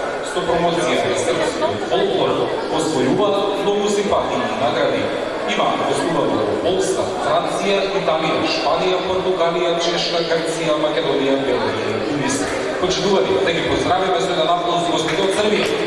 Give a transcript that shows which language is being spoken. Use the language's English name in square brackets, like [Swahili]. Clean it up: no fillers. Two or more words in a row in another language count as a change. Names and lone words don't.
[Serbian] promocija srpskog folklora osvojila mnogo simpatijnih nagradi. [Macedonian] Ima gostувала во Полска, Франција, Италија, Шпанија, Португалија, Чешка, Грција, Македонија, Белгија и Тунис. Почитувани, да ги поздравиме со еден аплауз гостите од Србија.